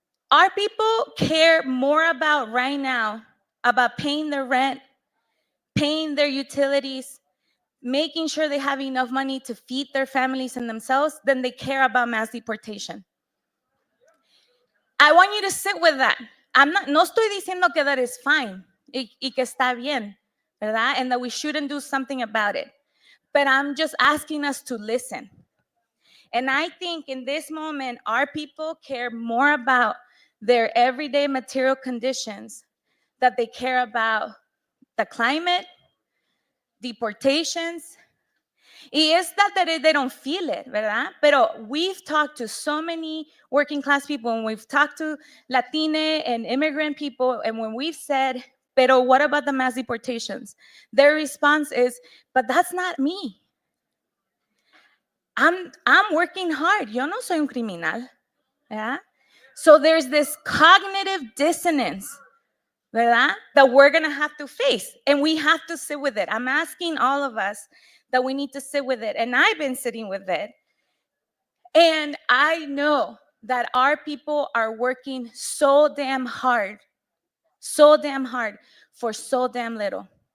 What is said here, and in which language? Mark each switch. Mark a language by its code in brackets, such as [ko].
[en] Our people care more about right now, about paying their rent, paying their utilities, making sure they have enough money to feed their families and themselves, than they care about mass deportation. I want you to sit with that. [es] No estoy diciendo que [en] that is fine [es] y que está bien, ¿verdad? [en] And that we shouldn't do something about it. But I'm just asking us to listen. And I think in this moment, our people care more about their everyday material conditions, that they care about the climate, deportations. [es] Y es [en] that they don't feel it, [es] ¿verdad? Pero [en] we've talked to so many working class people, and we've talked to Latina and immigrant people, and when we've said, [es] pero [en] what about the mass deportations? Their response is, but that's not me. I'm working hard. [es] Yo no soy un criminal, ¿verdad? [en] So there's this cognitive dissonance, [es] ¿verdad? [en] That we're gonna have to face, and we have to sit with it. I'm asking all of us that we need to sit with it, and I've been sitting with it. And I know that our people are working so damn hard for so damn little.